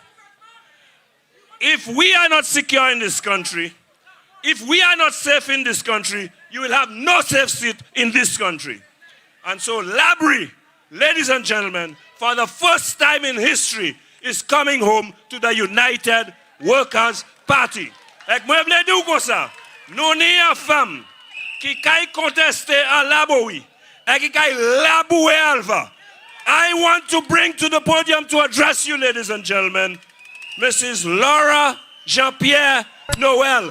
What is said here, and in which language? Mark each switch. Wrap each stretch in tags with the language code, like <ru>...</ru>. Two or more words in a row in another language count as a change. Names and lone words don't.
<en>If we are not secure in this country, if we are not safe in this country, you will have no safe seat in this country. And so Labri, ladies and gentlemen, for the first time in history, is coming home to the United Workers' Party.</en> <acf>Ek mwen vle di ou kon sa, nou ni yon femme ki kay conteste a laboui, et ki kay laboué alva.</acf> <en>I want to bring to the podium to address you, ladies and gentlemen, Mrs. Laura Jean-Pierre Noel.</en>